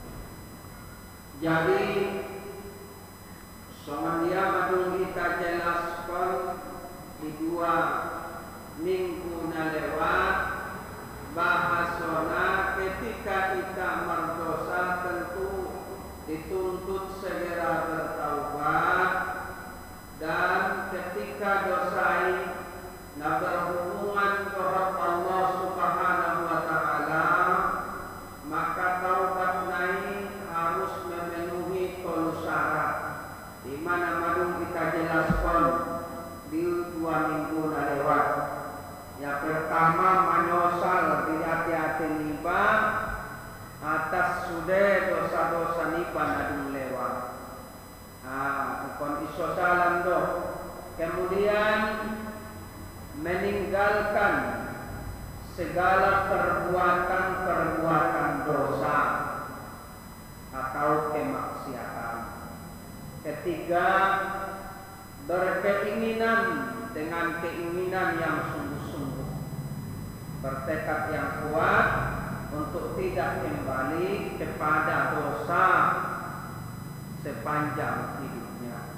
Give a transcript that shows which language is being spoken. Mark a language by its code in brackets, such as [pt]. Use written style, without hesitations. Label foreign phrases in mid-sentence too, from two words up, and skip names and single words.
[id] Jadi [btm] semandia madung [id] kita jelaskan di 2 minggu na lewat bahasona ketika kita berdosa tentu dituntut segera bertaubat, dan ketika dosai na berhubungan dengan Allah [ar] Subhanahu wa taala, [id] maka taubat nai harus memenuhi 3 syarat, di mana madung kita jelaskan di 2 minggu na lewat. Yang pertama, menyesal di hati-hati niba atas sudah dosa-dosa niba nadung lewat. [btm] Kon iso salam do. [id] Kemudian meninggalkan segala perbuatan-perbuatan dosa atau kemaksiatan. Ketiga, berkeinginan dengan keinginan yang sungguh-sungguh, bertekad yang kuat untuk tidak kembali kepada dosa sepanjang hidupnya.